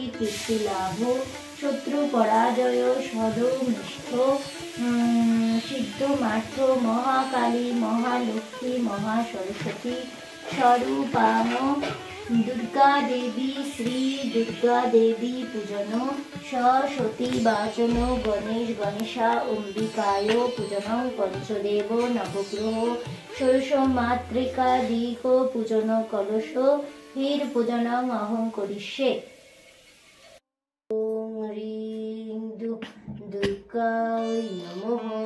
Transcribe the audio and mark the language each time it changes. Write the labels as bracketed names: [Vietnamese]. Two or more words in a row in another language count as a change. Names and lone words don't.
[Sanskrit] কীর্তি লাভ শত্রু পরাজয় সদৌনিষ্ঠ সিদ্ধ মার্থ মহাকালী মহালক্ষ্মী মহাসরস্বতী স্বরূপাং দুর্গা দেবী শ্রী দুর্গা দেবী পূজন সরস্বতী বাচন গণেশ গণেশা অম্বিকায় পূজন পঞ্চদেব নবগ্রহ ষোড়শ মাতৃকা দিক পূজন কলশ হীর পূজন অহং করিষ্যে। ওম হ্রিং দুর্গায় নমঃ।